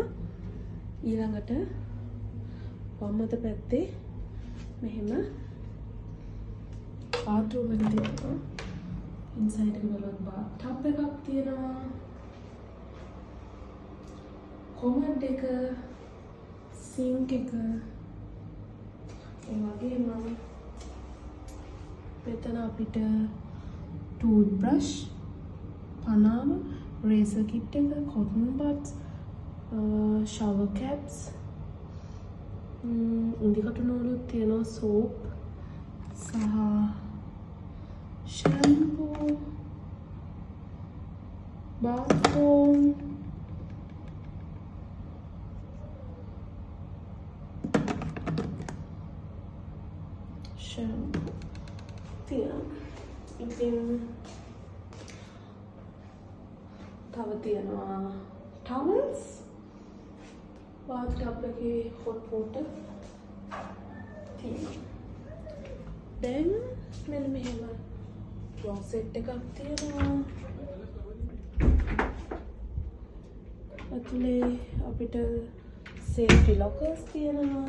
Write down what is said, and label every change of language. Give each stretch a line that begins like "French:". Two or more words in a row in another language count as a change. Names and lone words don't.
Sinhala: ඊළඟට වම් අත පැත්තේ මෙහෙම bathroom එක තියෙනවා. inside එක බලවත්
English: bath tub
Sinhala: එකක් තියෙනවා. කොමඩ් එක සිංක් එක ඒ වගේම මෙතන අපිට toothbrush පනාම
English: razor kit
Sinhala: එක
English: cotton buds shower caps
Sinhala: ඉන්දිකටු නූලුත් තියෙනවා soap සහ
English: shampoo bath foam
Sinhala: ඉතින් තව තියෙනවා
English: towels bath tub
Sinhala: එකේ
English: hot water
Sinhala: තියෙනවා. දැන් මෙන්න මෙහෙම closet එකක් තියෙනවා. අතුලේ අපිට
English: safety lockers
Sinhala: තියෙනවා.